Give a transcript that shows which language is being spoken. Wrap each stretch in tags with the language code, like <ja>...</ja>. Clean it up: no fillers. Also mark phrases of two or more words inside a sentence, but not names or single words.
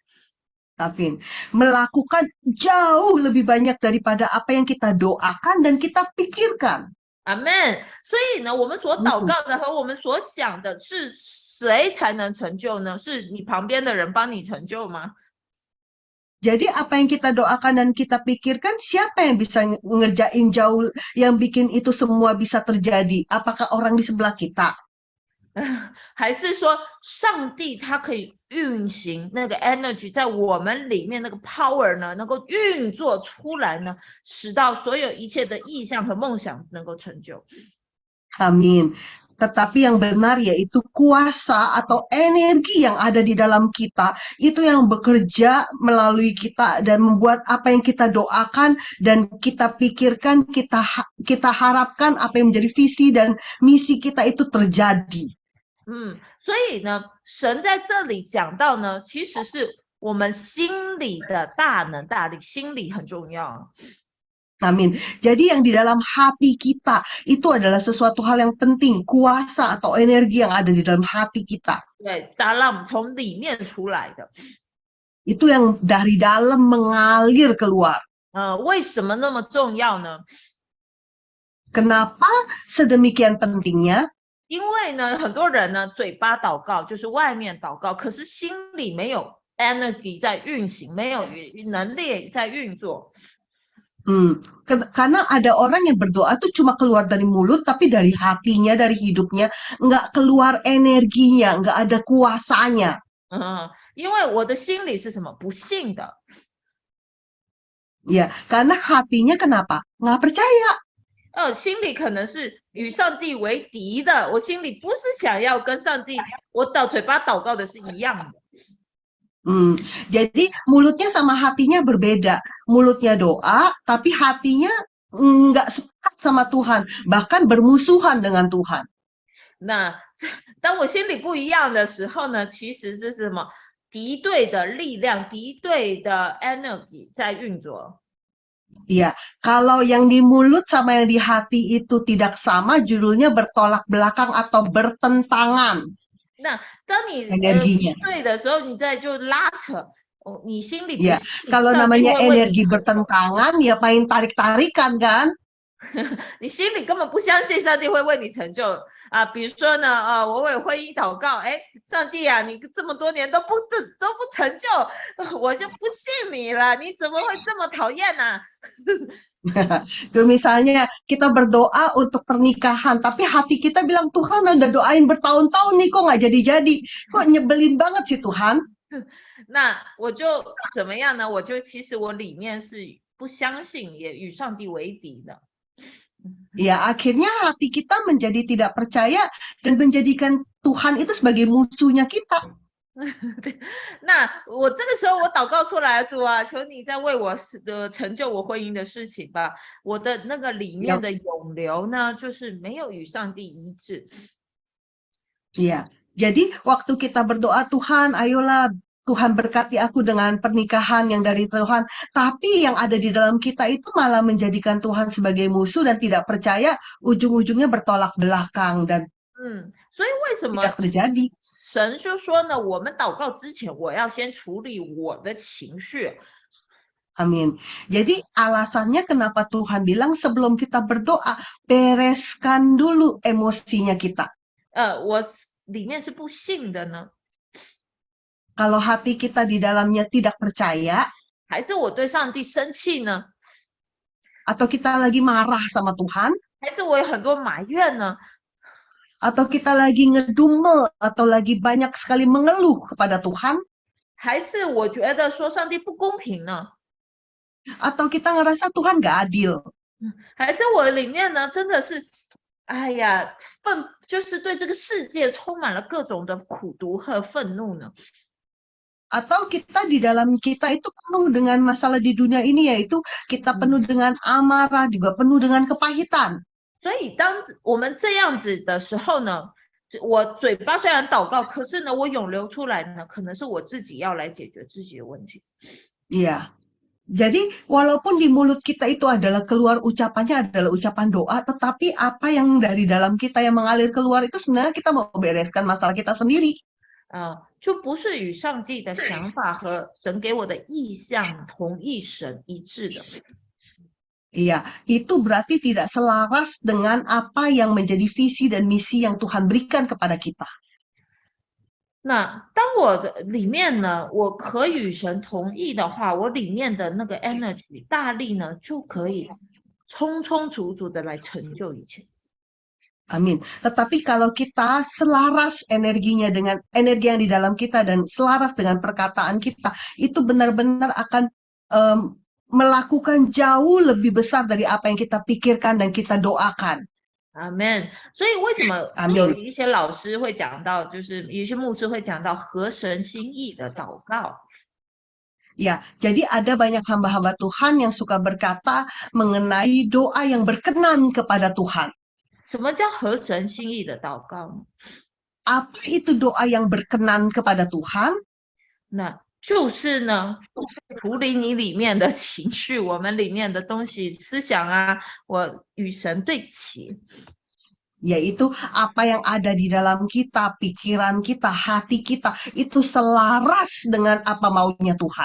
<id>Amin. Melakukan jauh lebih banyak daripada apa yang kita doakan dan kita pikirkan.</id> <zh>阿们。所以呢，我们所祷告的和我们所想的是谁才能成就呢？是你旁边的人帮你成就吗？</zh> <id>Jadi apa yang kita doakan dan kita pikirkan, siapa yang bisa ngerjain jauh, yang bikin itu semua bisa terjadi? Apakah orang di sebelah kita?</id> <zh>还是说上帝他可以运行那个 energy 在我们里面，那个 power 呢，能够运作出来呢，使到所有一切的意向和梦想能够成就。</zh> <id>Amin. Tetapi yang benar yaitu kuasa atau energi yang ada di dalam kita, itu yang bekerja melalui kita dan membuat apa yang kita doakan dan kita pikirkan, kita harapkan apa yang menjadi visi dan misi kita itu terjadi.</id> <zh>所以呢，神在这里讲到呢，其实是我们心里的大能大力，心里很重要。</zh> <id>Amin. Jadi yang di dalam hati kita itu adalah sesuatu hal yang penting, kuasa atau energi yang ada di dalam hati kita.</id> <zh>对，dalam 从里面出来的。</zh> <id>Itu yang dari dalam mengalir keluar.</id> <zh>为什么那么重要呢？</zh> <id>Kenapa sedemikian pentingnya?</id> <zh>因为呢，很多人呢嘴巴祷告就是外面祷告，可是心里没有 energy 在运行，没有能力在运作。</zh> <id>Karena ada orang yang berdoa tuh cuma keluar dari mulut, tapi dari hatinya, dari hidupnya, nggak keluar energinya, nggak ada kuasanya.</id> <zh>因为我的心里是什么？不信的。</zh> <id>Ya, karena hatinya kenapa? Nggak percaya.</id> <zh>心里可能是与上帝为敌的，我心里不是想要跟上帝，我嘴巴祷告的是一样的。</zh> <id>Jadi mulutnya sama hatinya berbeda. Mulutnya doa, tapi hatinya nggak sepakat sama Tuhan, bahkan bermusuhan dengan Tuhan.</id> <zh>那当我心里不一样的时候呢，其实是什么？敌对的力量，敌对的 energy 在运作。</zh> <id>Ya, kalau yang di mulut sama yang di hati itu tidak sama, judulnya bertolak belakang atau bertentangan.</id> <zh>那当你</zh> <id>energinya</id> <zh>对的时候，你再就拉扯，你心里不</zh> <id>Ya,</id> <zh>信</zh> <id>kalau</id> <zh>上帝</zh> <id>namanya</id> <zh>会为你</zh> <id>energi bertentangan, ya main tarik-tarikan kan?</id> <zh>你心里根本不相信上帝会为你成就啊！比如说呢，我为婚姻祷告，哎，上帝啊，你这么多年都不成就，我就不信你了，你怎么会这么讨厌呢？</zh> <id>Tuh misalnya kita berdoa untuk pernikahan, tapi hati kita bilang Tuhan udah doain bertahun-tahun nih kok nggak jadi-jadi, kok nyebelin banget sih Tuhan.</id> <zh>那我就怎么样呢？我就其实我里面是不相信，也与上帝为敌的。</zh> <id>Ya, akhirnya hati kita menjadi tidak percaya dan menjadikan Tuhan itu sebagai musuhnya kita.</id> <zh>那我这个时候我祷告出来，主啊，求你再为我成就我婚姻的事情吧。我的那个里面的涌流呢，就是没有与上帝一致。</zh> <id>Iya, jadi waktu kita berdoa, Tuhan, ayolah Tuhan berkati aku dengan pernikahan yang dari Tuhan. Tapi yang ada di dalam kita itu malah menjadikan Tuhan sebagai musuh dan tidak percaya, ujung-ujungnya bertolak belakang dan</id> <zh>所以为什么</zh> <id>tidak terjadi.</id> <zh>神就说呢？我们祷告之前，我要先处理我的情绪。</zh> <id>Amin. Jadi alasannya kenapa Tuhan bilang sebelum kita berdoa, bereskan dulu emosinya kita.</id> <zh>我里面是不信的呢，</zh> <id>Kalau hati kita di dalamnya tidak percaya,</id> <zh>还是我对上帝生气呢？</zh> <id>atau kita lagi marah sama Tuhan,</id> <zh>还是我有很多埋怨呢？</zh> <id>atau kita lagi ngedumel, atau lagi banyak sekali mengeluh kepada Tuhan,</id> <zh>还是我觉得说上帝不公平呢？</zh> <id>atau kita ngerasa Tuhan gak adil,</id> <zh>还是我里面呢真的是，哎呀，就是对这个世界充满了各种的苦毒和愤怒呢？</zh> <id>atau kita di dalam kita itu penuh dengan masalah di dunia ini, yaitu kita penuh dengan amarah, juga penuh dengan kepahitan.</id> <zh>所以当我们这样子的时候呢，我嘴巴虽然祷告，可是呢，我涌流出来呢，可能是我自己要来解决自己的问题。</zh> <id>Iya. Jadi walaupun di mulut kita itu adalah keluar ucapannya adalah ucapan doa, tetapi apa yang dari dalam kita yang mengalir keluar itu sebenarnya kita mau bereskan masalah kita sendiri.</id> <zh>就不是与上帝的想法和神给我的意向同一神一致的。</zh> <id>Iya, itu berarti tidak selaras dengan apa yang menjadi visi dan misi yang Tuhan berikan kepada kita.</id> <zh>那当我的里面呢，我可与神同意的话，我里面的那个 energy 大力呢，就可以充充足足的来成就一切。</zh> <id>Amin. Tetapi kalau kita selaras energinya dengan energi yang di dalam kita dan selaras dengan perkataan kita, itu benar-benar akan melakukan jauh lebih besar dari apa yang kita pikirkan dan kita doakan.</id> <zh>Amen。所以为什么有一些老师会讲到，就是有些牧师会讲到合神心意的祷告。</zh> <id>Ya, jadi ada banyak hamba-hamba Tuhan yang suka berkata mengenai doa yang berkenan kepada Tuhan.</id> <zh>什么叫合神心意的祷告呢？</zh> <id>Apa itu doa yang berkenan kepada Tuhan?</id> <zh>那就是呢，处理你里面的情绪，我们里面的东西、思想啊，我与神对齐。</zh> <id>Yaitu apa yang ada di dalam kita, pikiran kita, hati kita, itu selaras dengan apa maunya Tuhan.</id>